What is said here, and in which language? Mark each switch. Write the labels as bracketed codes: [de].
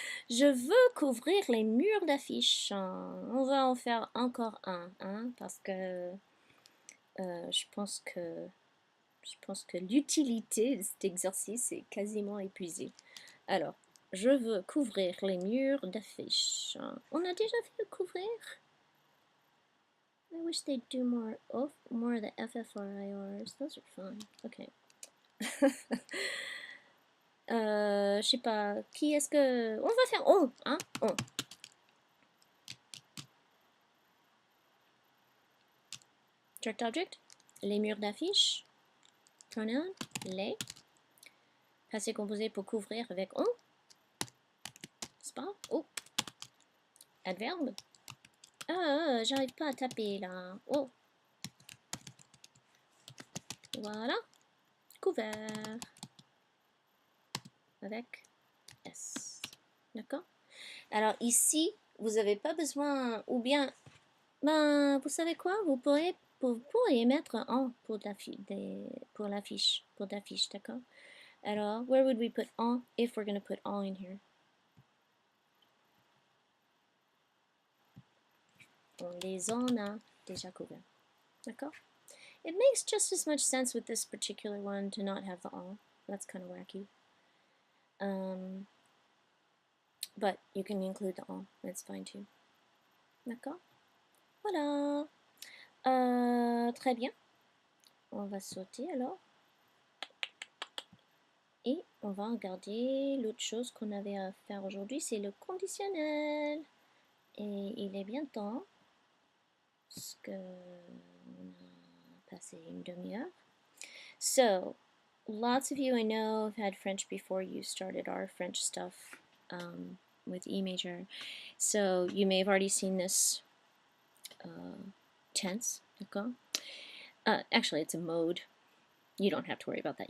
[fr] Je veux couvrir les murs d'affiches. On va en faire encore un, hein, parce que je pense que l'utilité de cet exercice est quasiment épuisée. Alors, je veux couvrir les murs d'affiches. On a déjà fait le couvrir? [en] I wish they'd do more of the FFRIRs. Those are fun. Okay. [fr] Je sais pas. Qui est-ce que... On va faire on, hein? On. [en] Direct object. [fr] Les murs d'affiches. [en] Pronoun. Les. [fr] Passé composé pour couvrir avec on. C'est pas? Oh. Adverbe. Ah, j'arrive pas à taper là. Oh. Voilà. Couvert. Avec S. D'accord? Alors ici, vous n'avez pas besoin, ou bien, ben, vous savez quoi? Vous pourriez mettre en pour l'affiche, d'accord? [en] Alors, where would we put en if we're going to put en in here? [fr] On les en a déjà couverts. D'accord? [en] It makes just as much sense with this particular one to not have the all. That's kind of wacky. But you can include the all. That's fine too. [fr] D'accord? Voilà. Très bien. On va sauter alors. Et on va regarder l'autre chose qu'on avait à faire aujourd'hui, c'est le conditionnel. Et il est bien temps, parce qu'on a passé une demi-heure. [en] So, lots of you I know have had French before you started our French stuff with E major. So you may have already seen this tense, [fr] d'accord? [en] Actually, it's a mode. You don't have to worry about that.